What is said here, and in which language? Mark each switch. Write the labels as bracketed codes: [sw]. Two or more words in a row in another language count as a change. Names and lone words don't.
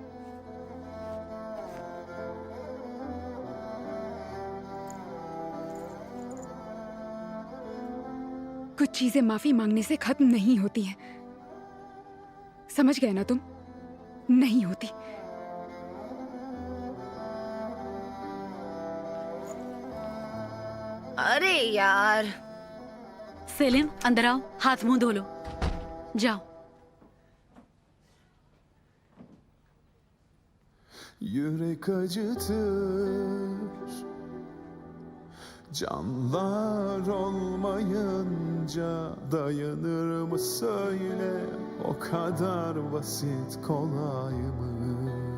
[hi] कुछ चीजें माफी मांगने से खत्म नहीं होती हैं, समझ गए ना तुम? नहीं होती। अरे यार। सेलिम, अंदर आओ, हाथ मुंह धो लो, जाओ। [tr] Yürek acıtır, canlar olmayınca dayanır mı söyle, o kadar basit kolay mı